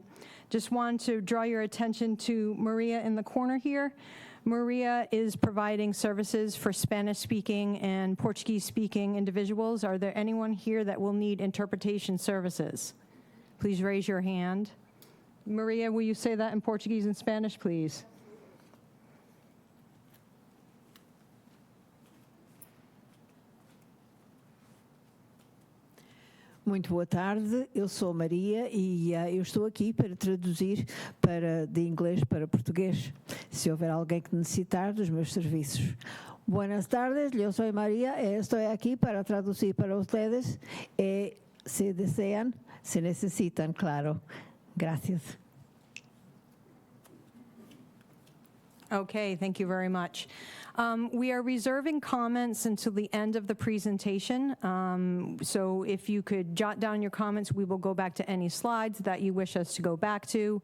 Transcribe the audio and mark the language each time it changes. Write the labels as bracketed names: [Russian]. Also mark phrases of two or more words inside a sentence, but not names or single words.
[English] Just wanted to draw your attention to Maria in the corner here. Maria is providing services for Spanish-speaking and Portuguese-speaking individuals. Are there anyone here that will need interpretation services? Please raise your hand. Maria, will you say that in Portuguese and Spanish, please? [Portuguese] Muito boa tarde, eu sou Maria e eu estou aqui para traduzir de inglês para português, se houver alguém que necessitar dos meus serviços. [Spanish] Buenas tardes, [Portuguese] eu sou Maria e estou aqui para traduzir para [Spanish] ustedes se desean, se necesitan, claro. Gracias. [English] Okay, thank you very much. We are reserving comments until the end of the presentation. So if you could jot down your comments, we will go back to any slides that you wish us to go back to.